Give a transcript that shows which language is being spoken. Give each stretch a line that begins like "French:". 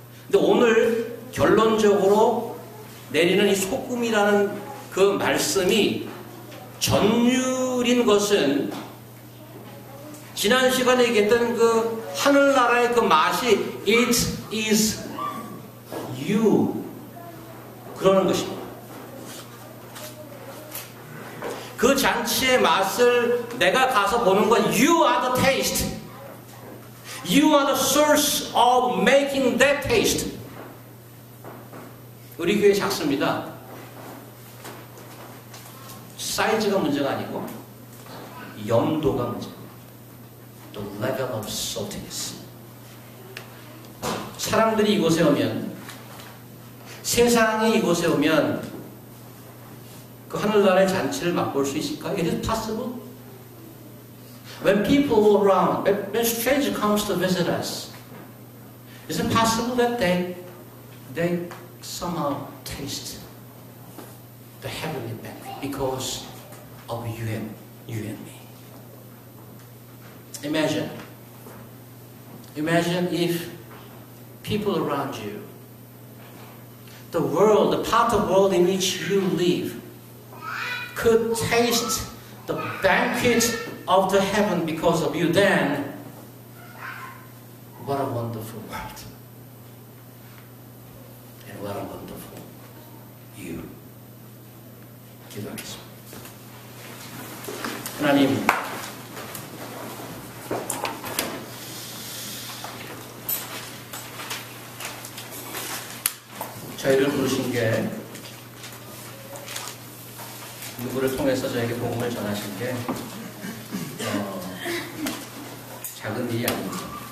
Korean: 근데 오늘 결론적으로 내리는 이 소금이라는 그 말씀이 전율인 것은 지난 시간에 얘기했던 그 하늘나라의 그 맛이
English: It is you
Korean: 그러는 것입니다. 그 잔치의 맛을 내가 가서 보는 건
English: You are the taste. You are the source of making that taste.
Korean: 우리 교회 작습니다. 사이즈가 문제가 아니고 염도가 문제입니다.
English: The level of saltiness.
Korean: 사람들이 이곳에 오면, 세상이 이곳에 오면 그 하늘나라의 잔치를 맛볼 수 있을까?
English: It is possible. When people around, when stranger comes to visit us, is it possible that they somehow taste the heavenly banquet because of you and me? Imagine if people around you, the world, the part of the world in which you live, could taste the banquet of the heaven because of you, then what a wonderful world. And what a wonderful you.
Korean: 기도하겠습니다. 하나님, 저희를 부르신 게 누구를 통해서 저에게 복음을 전하신 게 작은 일이 아닙니다.